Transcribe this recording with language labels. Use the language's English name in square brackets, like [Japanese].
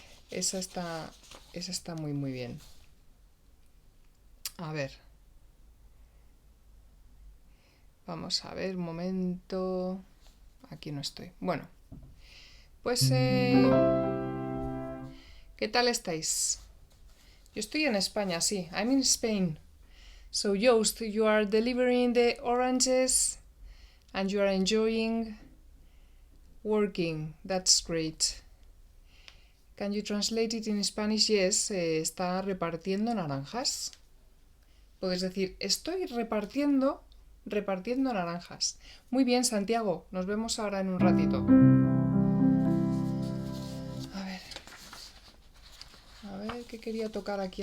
[Spanish] Esa está muy, muy bien. A ver. Vamos a ver un momento. Aquí no estoy. Bueno, pues ¿qué tal estáis? Yo estoy en España, sí. [English] I'm in Spain. So, Joost, you are delivering the oranges and you are enjoying working. That's great. Can you translate it in Spanish? [Spanish] Yes, está repartiendo naranjas. Puedes decir, estoy repartiendo naranjas. Muy bien, Santiago. Nos vemos ahora en un ratito. A ver, ¿qué quería tocar aquí?